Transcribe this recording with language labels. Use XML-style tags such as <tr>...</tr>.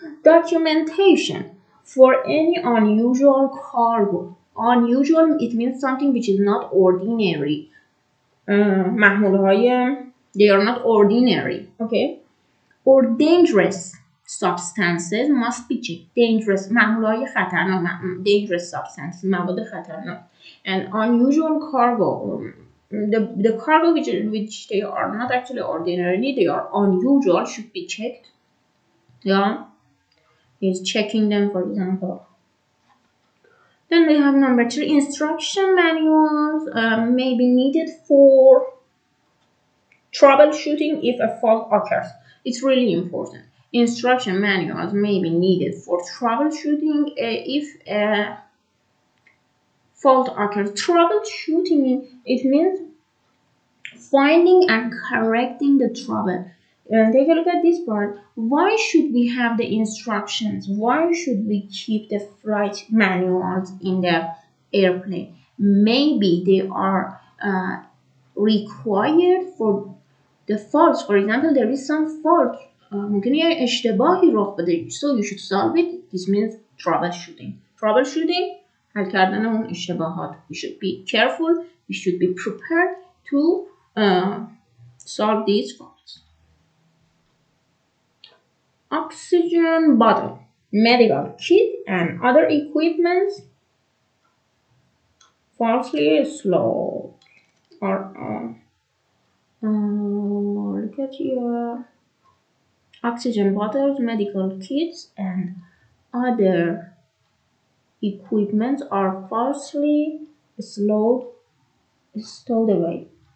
<en>Documentation for any unusual cargo. Unusual, it means something which is not ordinary.</en> <fa>محمولهای</fa> <en>they are not ordinary. Okay. Or dangerous substances must be checked.</en> <fa>Dangerous محمولهای خطرناک,</fa> <en>dangerous substances,</en> <fa>مواد خطرناک.</fa> <en>And unusual cargo, the cargo which they are not actually ordinary, they are unusual, should be checked. Yeah, he's checking them, for example. Then we have number 3. Instruction manuals may be needed for troubleshooting if a fault occurs. It's really important. Instruction manuals may be needed for troubleshooting if a fault occurs. Troubleshooting, it means finding and correcting the trouble. Take a look at this part. Why should we have the instructions? Why should we keep the flight manuals in the airplane? Maybe they are required for the faults. For example, there is some fault.</en> <fa>ممکنه یه اشتباهی رخ بده.</fa> <en>So you should solve it. This means troubleshooting.</en> <fa>Troubleshooting, حل کردن اون اشتباهات.</fa> <en>We should be careful. We should be prepared to solve these faults. Oxygen bottle, medical kit, and other equipment falsely slow or look at your oxygen bottles, medical kits, and other equipment are falsely stowed away.</en>